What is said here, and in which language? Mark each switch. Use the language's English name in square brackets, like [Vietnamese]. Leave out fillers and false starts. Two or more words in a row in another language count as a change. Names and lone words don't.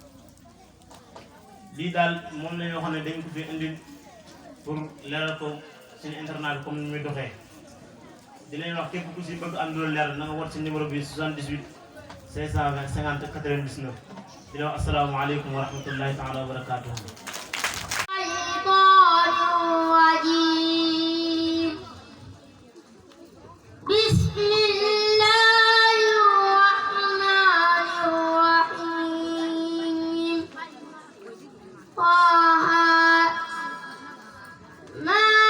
[Wolof] lii daal moom la ñoo xam ne dañ ko fi indi pour leeral ko suñu internat bi comme ni muy doxee di leen wax képp ku si bëgg am loolu leer na nga woote si numéro bi 78 520 50 99 di leen wax [Arabic] السلام عليكم ورحمة الله تعالى وبركاته. الشيطان الرجيم بسم الله الرحمن الرحيم طه ما